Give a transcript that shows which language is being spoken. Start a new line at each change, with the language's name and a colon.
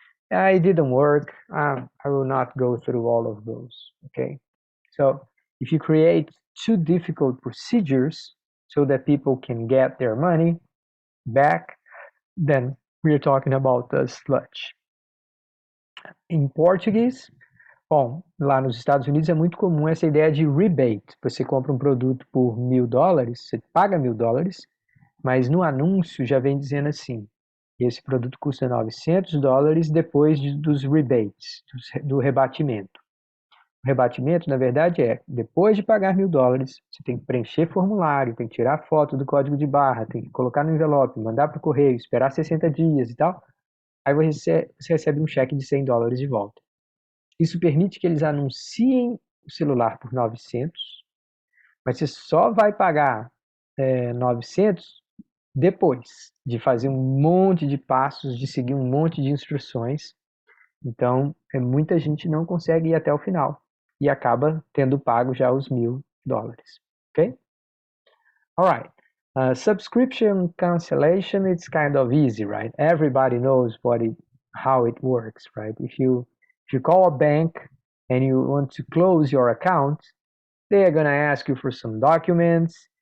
English: It didn't work. I will not go through all of those. Okay. So if you create too difficult procedures so that people can get their money back, then we're talking about the sludge.
Portuguese: Em português, bom, lá nos Estados Unidos é muito comum essa ideia de rebate. Você compra um produto por $1.000, você paga $1.000, mas no anúncio já vem dizendo assim: esse produto custa $900 depois dos rebates, do rebatimento. O rebatimento, na verdade, é depois de pagar $1.000, você tem que preencher formulário, tem que tirar foto do código de barra, tem que colocar no envelope, mandar para o correio, esperar 60 dias e tal. Aí você recebe um cheque de $100 de volta. Isso permite que eles anunciem o celular por 900, mas você só vai pagar 900 depois de fazer um monte de passos, de seguir um monte de instruções. Então, muita gente não consegue ir até o final e acaba tendo pago já os $1.000.
English: Okay? All right. Subscription cancellation, it's kind of easy, right? Everybody knows how it works, right? If you If you call a bank and you want to close your account, they are going to ask you for some documents.